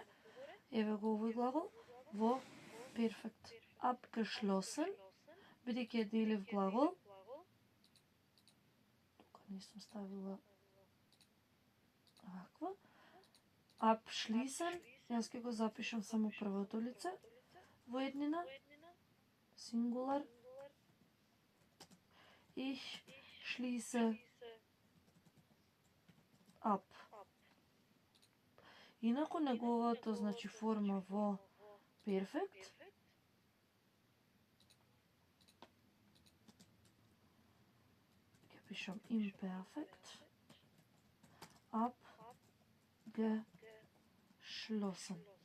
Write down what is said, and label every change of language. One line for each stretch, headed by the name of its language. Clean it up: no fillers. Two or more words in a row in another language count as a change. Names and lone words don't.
Macedonian: Еве го овој глагол во перфект. Abgeschlossen, бидејќи е делив глагол. Тука не сум ставила ваква. Abschließen, јас ќе го запишам само првото лице во еднина.
German: Singular. Ich schließe ab.
Macedonian: Инаку неговата значи форма во перфект ќе пишам imperfect.
German: Abgeschlossen.